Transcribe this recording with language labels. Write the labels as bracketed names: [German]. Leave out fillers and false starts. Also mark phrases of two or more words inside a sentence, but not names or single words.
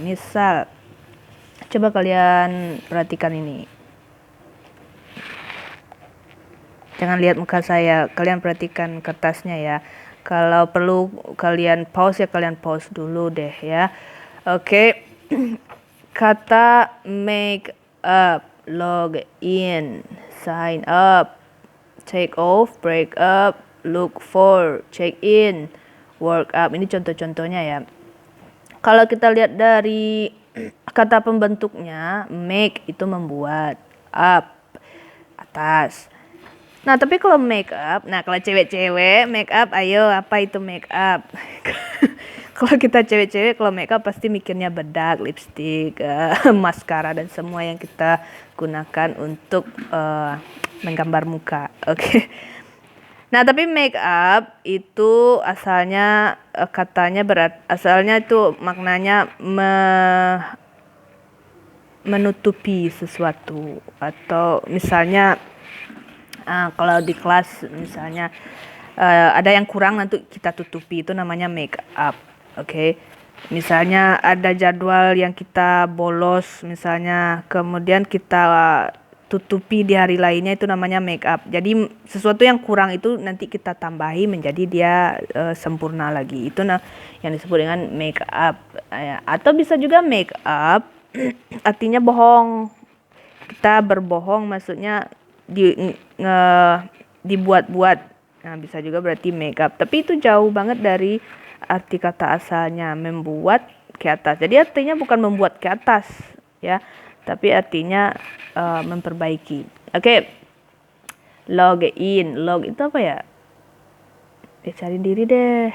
[Indonesian] Misal, coba kalian perhatikan ini. Jangan lihat muka saya, kalian perhatikan kertasnya ya. Kalau perlu kalian pause ya, kalian pause dulu deh ya. Oke. [English] Kata make up, log in, sign up, take off, break up, look for, check in, work up. [Indonesian] Ini contoh-contohnya ya. Kalau kita lihat dari kata pembentuknya, make itu membuat, up atas. Nah, tapi kalau [English] make up, [Indonesian] nah kalau cewek-cewek [English] make up, [Indonesian] ayo apa itu [English] make up? [Indonesian] Kalau kita cewek-cewek kalau [English] make up [Indonesian] pasti mikirnya bedak, lipstick, maskara dan semua yang kita gunakan untuk menggambar muka. Oke. Nah, tapi [English] make up [Indonesian] itu asalnya katanya asalnya itu maknanya menutupi sesuatu, atau misalnya kalau di kelas misalnya ada yang kurang nanti kita tutupi, itu namanya [English] make up. [Indonesian] Oke. Misalnya ada jadwal yang kita bolos misalnya, kemudian kita tutupi di hari lainnya, itu namanya [English] make up. [Indonesian] Jadi sesuatu yang kurang itu nanti kita tambahi menjadi dia sempurna lagi. Itu yang disebut dengan [English] make up. [Indonesian] Atau bisa juga [English] make up [Indonesian] artinya bohong. Kita berbohong, maksudnya dibuat-buat. Nah, bisa juga berarti [English] make up. [Indonesian] Tapi itu jauh banget dari arti kata asalnya, membuat ke atas. Jadi artinya bukan membuat ke atas ya, tapi artinya memperbaiki. Oke. [English] Log in. [Indonesian] Log itu apa ya? Cari diri deh.